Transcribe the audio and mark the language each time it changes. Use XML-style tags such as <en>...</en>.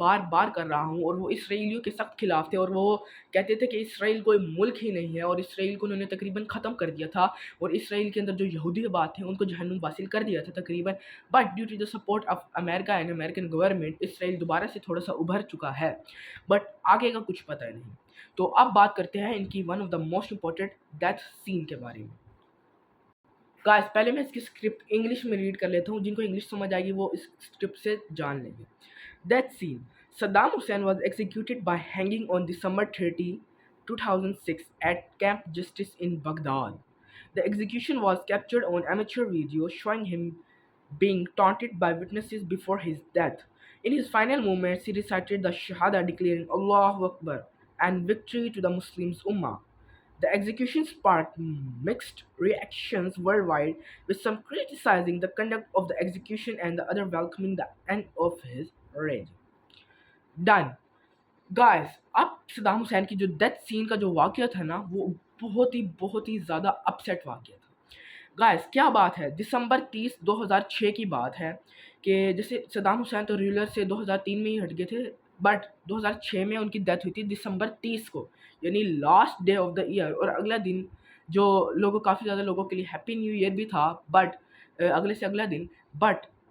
<ur>بار کر رہا ہوں، اور وہ اسرائیلیوں کے سخت خلاف تھے، اور وہ کہتے تھے کہ اسرائیل کوئی ملک ہی نہیں ہے، اور اسرائیل کو انہوں نے تقریباً ختم کر دیا تھا، اور اسرائیل کے اندر جو یہودی آباد تھے ان کو جہنم حاصل کر دیا تھا تقریباً، but</ur> <en>due to the support of America and American government,</en> <ur>اسرائیل دوبارہ سے تھوڑا سا ابھر چکا ہے، بٹ آگے کا کچھ پتہ نہیں۔ تو اب بات کرتے ہیں ان کی</ur> <en>one of the most important death scene</en> <ur>کے بارے میں۔ گائز، پہلے میں اس کی اسکرپٹ انگلش میں ریڈ کر لیتا ہوں، جن کو انگلش سمجھ آئے گی وہ اس اسکرپٹ سے جان لیں گے۔ Death scene: Saddam Hussein</ur> <en>Was executed by hanging on December 30, 2006 at Camp Justice in Baghdad. The execution was captured on amateur video showing him being taunted by witnesses before his death. In his final moments, he recited the Shahada, declaring Allahu Akbar and victory to the Muslim Ummah. The execution sparked mixed reactions worldwide, with some criticizing the conduct of the execution and the other welcoming the end of his reign. Done.</en> <ur>Guys, اب Saddam Hussein کی جو death سین کا جو واقعہ تھا نا، وہ بہت ہی زیادہ اپسیٹ واقعہ تھا۔ گائز، کیا بات ہے، December 30, 2006 کی بات ہے کہ جیسے صدام حسین تو رولر سے 2003 میں ہی ہٹ گئے تھے، بٹ 2006 میں ان کی ڈیتھ ہوئی تھی December 30 کو، یعنی</ur> <en>last day of the year,</en> <ur>اور اگلا دن جو کافی زیادہ لوگوں کے لیے ہیپی نیو ایئر بھی تھا، بٹ اگلے سے اگلا دن، بٹ</ur>